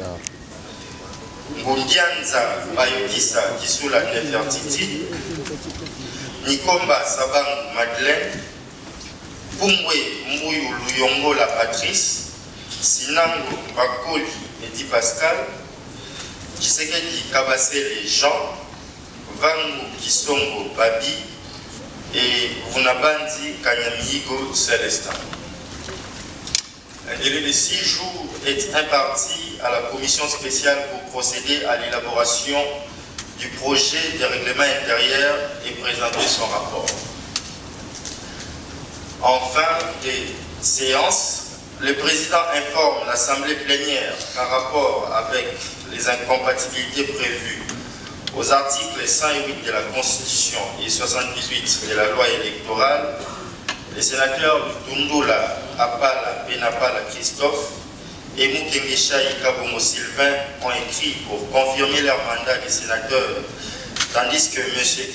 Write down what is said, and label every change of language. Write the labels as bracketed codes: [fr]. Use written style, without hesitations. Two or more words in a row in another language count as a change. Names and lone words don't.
[fr] Ngundianza Bayodisa Kisula Nefertiti, Nikomba Sabangu Madeleine, Pumbwe Mbuyu Luyongola Patrice, Sinango Bakoli Edi Pascal, Kisekedi Kabasele Jean, Vangu Kisongo Babi et Vunabandi Kanyamigo Célestin. Un délai de 6 jours est imparti à la commission spéciale pour procéder à l'élaboration du projet de règlement intérieur et présenter son rapport. En fin des séances, le président informe l'Assemblée plénière qu'en rapport avec les incompatibilités prévues aux articles 108 de la Constitution et 78 de la loi électorale, les sénateurs Tundula Apala Benapala Christophe et Mukengesha Kabongo Sylvain ont écrit pour confirmer leur mandat de sénateur, tandis que M.